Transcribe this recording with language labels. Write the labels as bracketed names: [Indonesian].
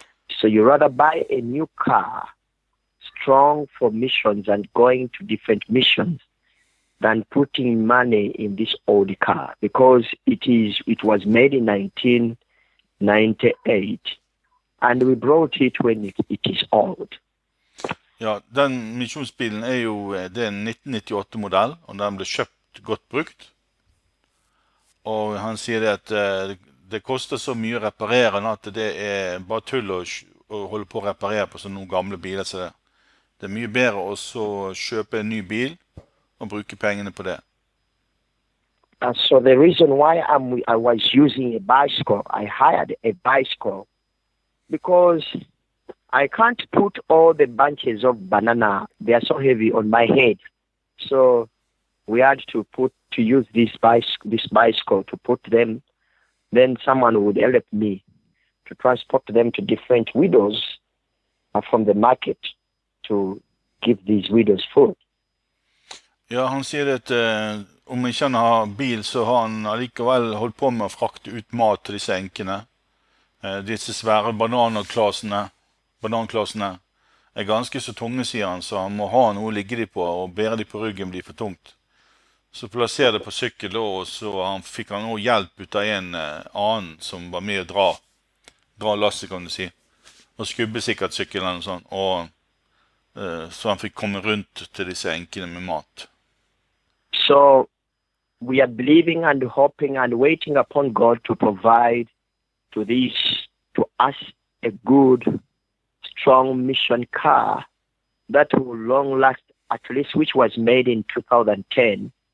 [English] So you rather buy a new car, strong for missions and going to different missions, than putting money in this old car because it was made in 98. And we brought it when it is old. [Norwegian] Ja, den misjonsbilen jo, det en 1998-modell, og den ble kjøpt godt brukt. Og han sier det at det koster så mye å reparere den at det bare tull å holde på å reparere på sånne gamle biler. Så det mye bedre å kjøpe en ny bil og bruke pengene på det. [English] So the reason why I was using a bicycle, I hired a bicycle, because I can't put all the bunches of banana. They are so heavy on my head. So we had to use this bicycle to put them. Then someone would help me to transport them to different widows from the market to give these widows food. [Norwegian] Ja, han sier at om ikke han har bil, så har han allikevel holdt på med å frakte ut mat til disse enkene. Disse svære bananklassene ganske så tunge, sier han, så han må ha noe å ligge de på, og bære de på ryggen blir for tungt. Så plasserer det på sykkel, og så fikk han også hjelp ut av en annen som var med å dra lasset, kan du si. Og skubbe sikkert sykkelen og sånn, og så han fikk komme rundt til disse enkene med mat. [English] So we are believing and hoping and waiting upon God to provide to us a good, strong mission car that will long last, at least which was made in 2010.